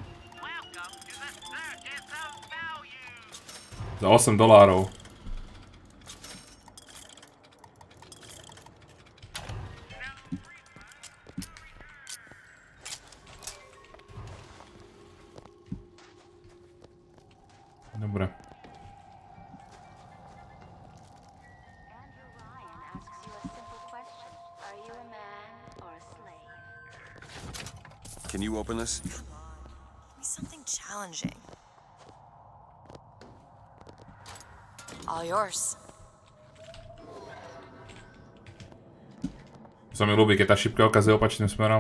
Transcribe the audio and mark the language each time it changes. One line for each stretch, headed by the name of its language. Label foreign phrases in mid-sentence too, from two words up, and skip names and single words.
Slovak: Za $8. Dobre.
English: Can you open this? Give me something challenging. All yours.
Slovak: Sa mi ľúbi, keď tá šipka ukazuje opačným smerom.